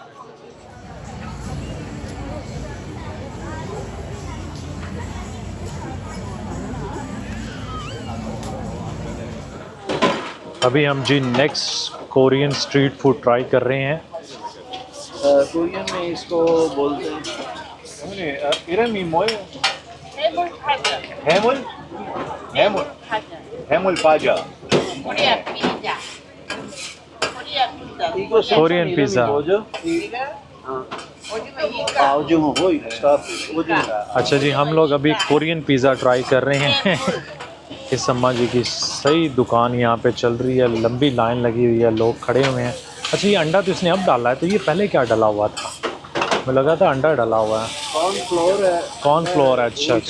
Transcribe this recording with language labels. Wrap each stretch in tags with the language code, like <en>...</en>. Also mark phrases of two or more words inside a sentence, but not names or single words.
<hi>अभी हम जी</hi> <en>next Korean street food</en> <hi>ट्राई कर रहे हैं। कोरियन में इसको बोलते हैं</hi> <ko>이름이 뭐예요? 해물 해물. 파전. 해물 과자. 코리아 피자. 코리아 피자. 이거 Korean 이름이 pizza. 뭐죠? 이거 오징어 이거. 오징어 보이 스타फ 오징어</ko> <hi>अच्छा जी, हम लोग अभी</hi> <en>Korean pizza</en> <hi>ट्राई कर रहे हैं। इस अम्मा जी की सही दुकान यहाँ पे चल रही है, लंबी लाइन लगी हुई है, लोग खड़े हुए हैं। अच्छा, ये अंडा तो इसने अब डाला है, तो ये पहले क्या डाला हुआ था? मैं लगा था अंडा डाला हुआ है। कॉर्नफ्लोर है कॉर्नफ्लोर है, अच्छा अच्छा</hi>